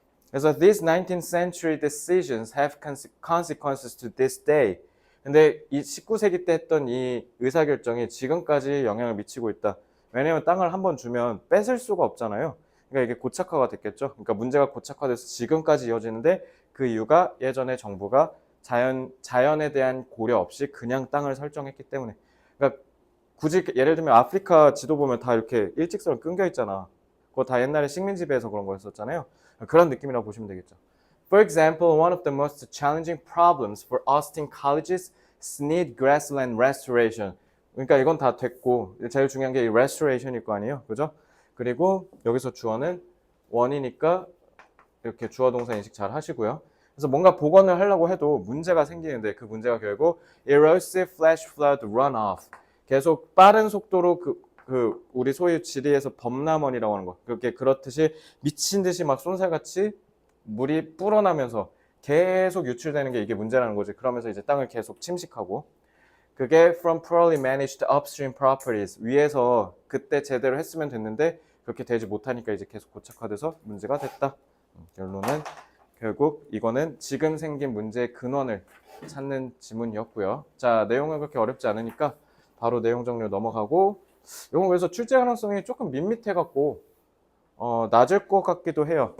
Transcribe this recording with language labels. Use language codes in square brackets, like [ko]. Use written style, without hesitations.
[ko] 그래서 [en] these 19th century decisions have consequences to this day. [ko] 근데 이 19세기 때 했던 이 의사결정이 지금까지 영향을 미치고 있다. 왜냐면 땅을 한번 주면 뺏을 수가 없잖아요. 그러니까 이게 고착화가 됐겠죠. 그러니까 문제가 고착화돼서 지금까지 이어지는데 그 이유가 예전에 정부가 자연에 대한 고려 없이 그냥 땅을 설정했기 때문에. 그러니까 굳이 예를 들면 아프리카 지도 보면 다 이렇게 일직선으로 끊겨 있잖아. 그거 다 옛날에 식민지배에서 그런 거였었잖아요. 그런 느낌이라고 보시면 되겠죠. [en] For example, one of the most challenging problems for Austin colleges is need grassland restoration. [ko] 그러니까 이건 다 됐고 제일 중요한 게 이 restoration일 거 아니에요, 그죠? 그리고 여기서 주어는 원이니까 이렇게 주어 동사 인식 잘 하시고요. 그래서 뭔가 복원을 하려고 해도 문제가 생기는데 그 문제가 결국 [en] erosive flash flood runoff. [ko] 계속 빠른 속도로 우리 소위 지리에서 범람원이라고 하는 거. 그렇게 그렇듯이 미친 듯이 막 쏜살같이 물이 불어나면서 계속 유출되는 게 이게 문제라는 거지. 그러면서 이제 땅을 계속 침식하고. 그게 [en] from poorly managed upstream properties. [ko] 위에서 그때 제대로 했으면 됐는데 그렇게 되지 못하니까 이제 계속 고착화돼서 문제가 됐다. 결론은 결국 이거는 지금 생긴 문제의 근원을 찾는 지문이었고요. 자, 내용은 그렇게 어렵지 않으니까 바로 내용 정리로 넘어가고 이건 그래서 출제 가능성이 조금 밋밋해갖고 낮을 것 같기도 해요.